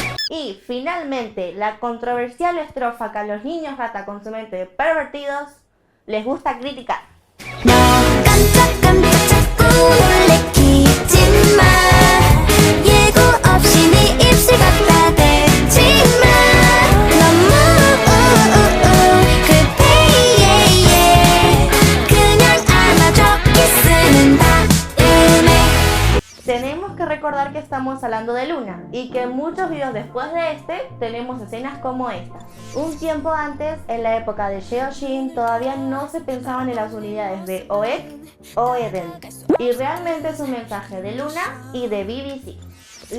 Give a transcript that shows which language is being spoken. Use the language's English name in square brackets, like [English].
[Spanish] Y finalmente, la controversial estrofa que a los niños rata con su mente pervertidos les gusta criticar. [Korean] 너 깜짝깜짝 자꾸 놀래키지 마 예고 없이 네 입술 갖다 대지 마 너무 급해 그냥 안아줘 키스는 다음에. [Spanish] Tenemos que recordar que estamos hablando de Luna y que en muchos videos después de este tenemos escenas como esta. Un tiempo antes, en la época de Jeojin, todavía no se pensaban en las unidades de OEC o Eden, y realmente es un mensaje de Luna y de BBC.